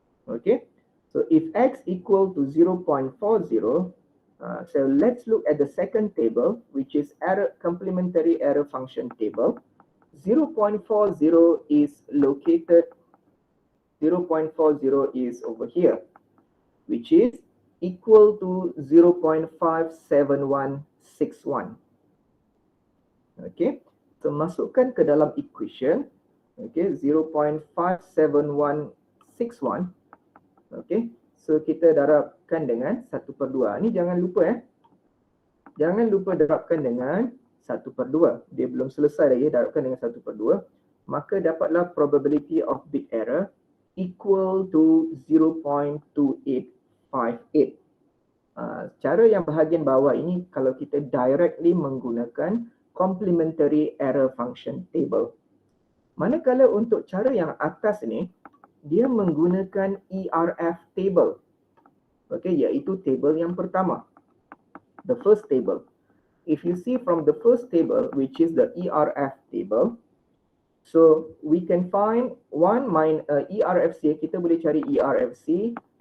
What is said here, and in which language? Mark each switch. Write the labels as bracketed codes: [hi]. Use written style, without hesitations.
[en] Okay, so if X equal to 0.40, so let's look at the second table, which is complementary error function table. 0.40 is located, 0.40 is over here, which is equal to 0.57161. [ms] Okay, so masukkan ke dalam equation. Okay, 0.57161. Okay, so kita darabkan dengan 1/2. Ni jangan lupa jangan lupa darabkan dengan 1/2. Dia belum selesai lagi, darabkan dengan 1/2. Maka dapatlah probability of bit error equal to 0.2858. Cara yang bahagian bawah ini kalau kita directly menggunakan complementary error function table. Manakala untuk cara yang atas ni, dia menggunakan ERF table. Okay, iaitu table yang pertama. [en] The first table. If you see from the first table, which is the ERF table, so we can find ERFC, [ms] kita boleh cari ERFC